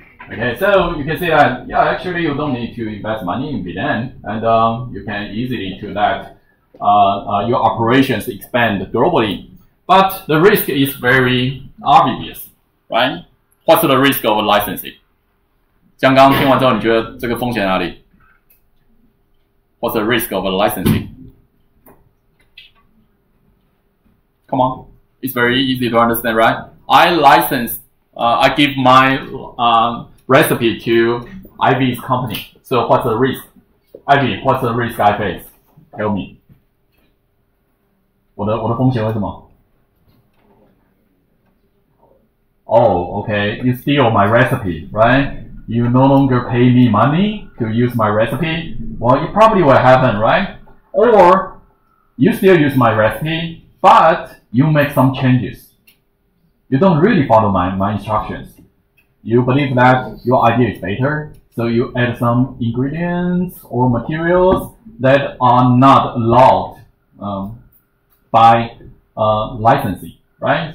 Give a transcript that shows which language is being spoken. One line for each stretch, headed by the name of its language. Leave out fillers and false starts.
English: Okay, so you can see that yeah, actually you don't need to invest money in Vietnam, and you can easily do that. Your operations expand globally, but the risk is very obvious, right? What's the risk of licensing?
Chinese: 像刚刚听完之后，你觉得这个风险哪里 ？
English: What's the risk of licensing? Come on, it's very easy to understand, right? I license, I give my recipe to Ivy's company. So what's the risk? Ivy, what's the risk I face? Tell me.
Chinese: 我的风险为什么？
English: Oh, okay. You steal my recipe, right? You no longer pay me money to use my recipe. Well, it probably will happen, right? Or you still use my recipe, but you make some changes. You don't really follow my instructions. You believe that your idea is better, so you add some ingredients or materials that are not allowed by licensee, right?